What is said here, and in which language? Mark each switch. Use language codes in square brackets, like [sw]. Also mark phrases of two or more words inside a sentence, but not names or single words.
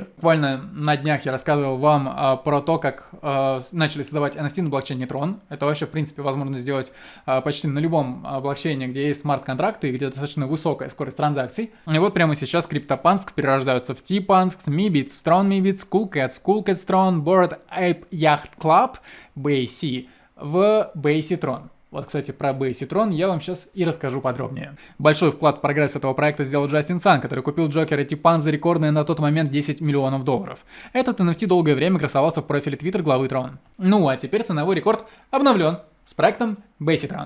[ru] Буквально на днях я рассказывал вам про то, как начали создавать NFT на блокчейне Tron. Это вообще, в принципе, возможно сделать почти на любом блокчейне, где есть смарт-контракты и где достаточно высокая скорость транзакций. И вот прямо сейчас CryptoPunks перерождаются в T-Punks, Meebits, в Tron Meebits, Coolcats, Coolcats Tron, Bored Ape Yacht Club, BAC, в BAC Tron. Вот, кстати, про BAC Tron я вам сейчас и расскажу подробнее. Большой вклад в прогресс этого проекта сделал Джастин Сан, который купил Джокера T-Punks за рекордные на тот момент 10 миллионов долларов. Этот NFT долгое время красовался в профиле Twitter главы Tron. А теперь ценовой рекорд обновлен с проектом BAC Tron.